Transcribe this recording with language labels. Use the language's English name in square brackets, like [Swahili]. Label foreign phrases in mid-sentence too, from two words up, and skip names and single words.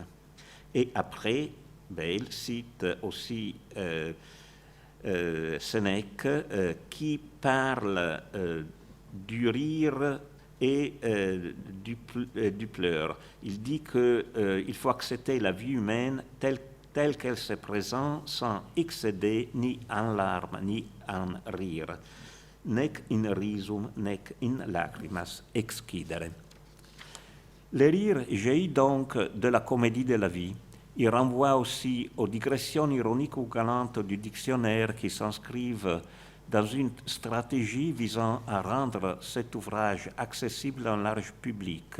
[French] Et après, Bayle cite aussi Sénèque qui parle du rire et du pleur. Il dit qu'il faut accepter la vie humaine telle qu'elle se présente sans excéder ni en larmes ni en rire. [Latin] Nec in risum, nec in lacrimas excidere. [French] Le rire jaillit donc de la comédie de la vie. Il renvoie aussi aux digressions ironiques ou galantes du dictionnaire qui s'inscrivent dans une stratégie visant à rendre cet ouvrage accessible à un large public.